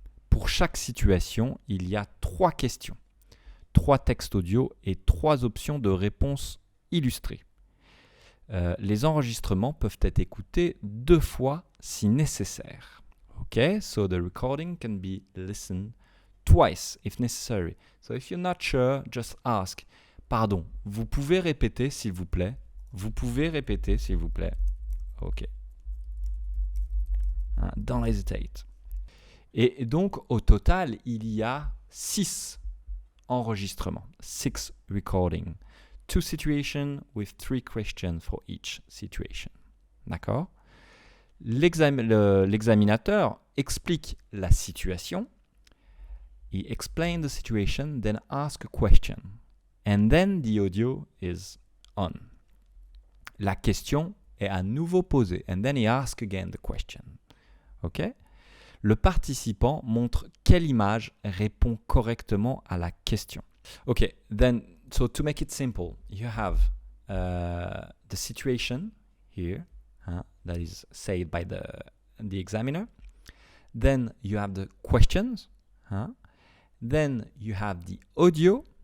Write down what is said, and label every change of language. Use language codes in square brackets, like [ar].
[fr] Pour chaque situation, il y a 3 questions, 3 textes audio et 3 options de réponse illustrées. Les enregistrements peuvent être écoutés 2 fois si nécessaire. [en] Okay, so the recording can be listened twice if necessary. So if you're not sure, just ask. [fr] Pardon, vous pouvez répéter s'il vous plaît? Vous pouvez répéter s'il vous plaît? Ok. [en] Don't hesitate. [fr] Et donc, au total, il y a 6 enregistrements, 6 recordings. [en] 2 situations with 3 questions for each situation. [fr] D'accord? L'examinateur explique la situation. [en] He explains the situation, then asks a question. And then the audio is on. [fr] La question est à nouveau posée. [en] And then he asks again the question. OK? [fr] Le participant montre quelle image répond correctement à la question. [en] OK, then, so to make it simple, you have the situation here, that is said by the examiner. Then you have the questions. Then you have the audio.